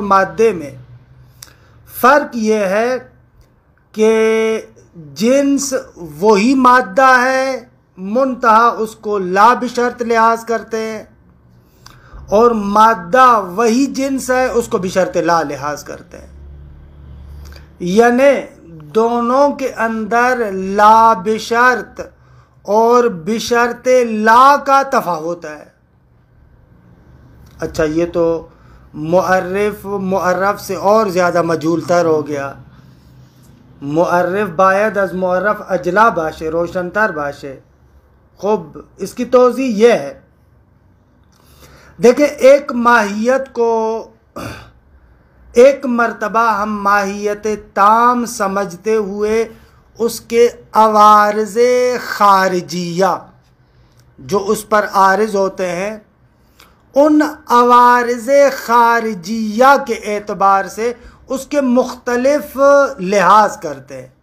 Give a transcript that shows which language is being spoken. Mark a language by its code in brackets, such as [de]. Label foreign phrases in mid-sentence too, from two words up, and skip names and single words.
[ur] مادے میں فرق یہ ہے کہ جنس وہی مادہ ہے منتہا اس کو [ar] لا بشرط [ur] لحاظ کرتے ہیں، اور مادہ وہی جنس ہے اس کو [ar] بشرط لا [ur] لحاظ کرتے ہیں، یعنی دونوں کے اندر [ar] لا بشرط [ur] اور [ar] بشرط لا [ur] کا تفاوت ہے۔ اچھا، یہ تو معرف سے اور زیادہ مجہول تر ہو گیا۔ [fa] معرف باید از معرف اجلا باشه، روشن تر باشه۔ [ur] خوب اس کی توضیح یہ ہے، دیکھیں ایک ماہیت کو ایک مرتبہ ہم ماہیت تام سمجھتے ہوئے اس کے عوارض خارجیہ جو اس پر عارض ہوتے ہیں ان عوارض خارجیہ کے اعتبار سے اس کے مختلف لحاظ کرتے ہیں۔